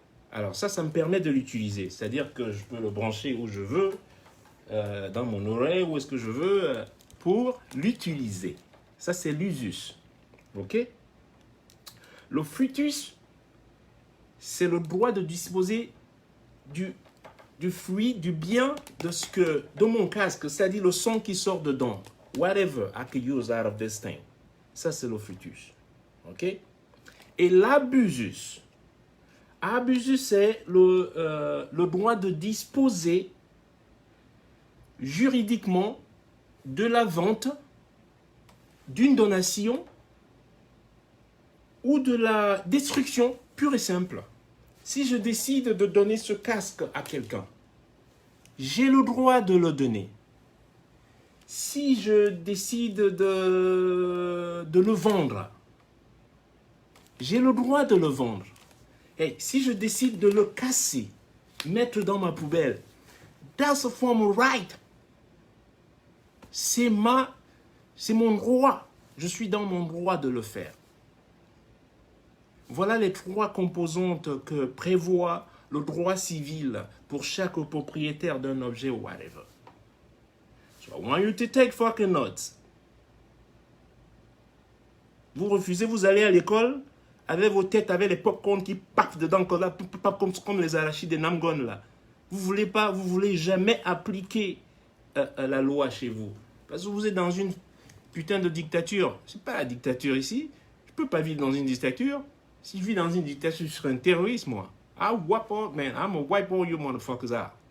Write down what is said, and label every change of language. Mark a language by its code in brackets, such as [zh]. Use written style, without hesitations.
[fr] Alors ça me permet de l'utiliser. C'est-à-dire que je peux le brancher où je veux, dans mon oreille, où est-ce que je veux, pour l'utiliser. Ça, c'est l'usus. OK? Le fructus, c'est le droit de disposer du fruit, du bien de mon casque, c'est-à-dire le son qui sort dedans. [en] Whatever I can use out of this thing. [fr] Ça, c'est le fructus. OK? Et l'abusus. Abusus, c'est le droit de disposer juridiquement de la vente, d'une donation ou de la destruction pure et simple. Si je décide de donner ce casque à quelqu'un, j'ai le droit de le donner. Si je décide de le vendre, j'ai le droit de le vendre. Et si je décide de le casser, mettre dans ma poubelle, [en] that's a form of right. [fr] C'est mon droit. Je suis dans mon droit de le faire. Voilà les 3 composantes que prévoit le droit civil pour chaque propriétaire d'un objet ou whatever. [en] So I want you to take fucking notes. [fr] Vous refusez, vous allez à l'école avec vos têtes, avec les popcorn qui partent dedans comme les arachides des Namgon là. Vous voulez jamais appliquer la loi chez vous. Parce que vous êtes dans une putain de dictature. C'est pas la dictature ici. Je peux pas vivre dans une dictature. Si je vis dans une dictature, je serais un terroriste, moi. [en] I'm gonna wipe all you motherfuckers out.